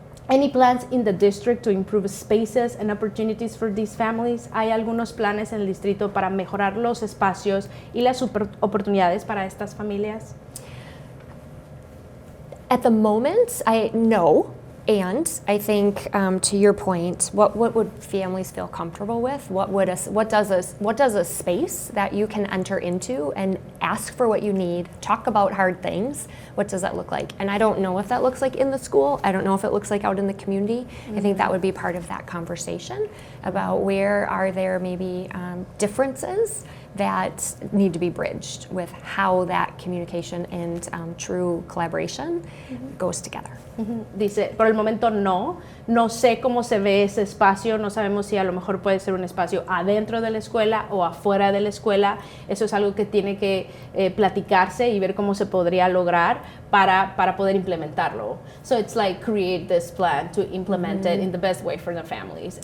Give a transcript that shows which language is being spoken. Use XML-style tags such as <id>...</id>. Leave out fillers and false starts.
<en>Any plans in the district to improve spaces and opportunities for these families?</en> <es>¿Hay algunos planes en el distrito para mejorar los espacios y las oportunidades para estas familias?</es> <en>At the moment, no. And I think, to your point, what would families feel comfortable with? What does a space that you can enter into and ask for what you need, talk about hard things? What does that look like? And I don't know if that looks like in the school. I don't know if it looks like out in the community. I think that would be part of that conversation about where are there maybe differences that need to be bridged with how that communication and true collaboration goes together.</en> <es>Dice, por el momento no sé cómo se ve ese espacio, no sabemos si a lo mejor puede ser un espacio adentro de la escuela o afuera de la escuela. Eso es algo que tiene que platicarse y ver cómo se podría lograr para poder implementarlo.</es> <en>So it's like create this plan to implement it in the best way for the families.</en>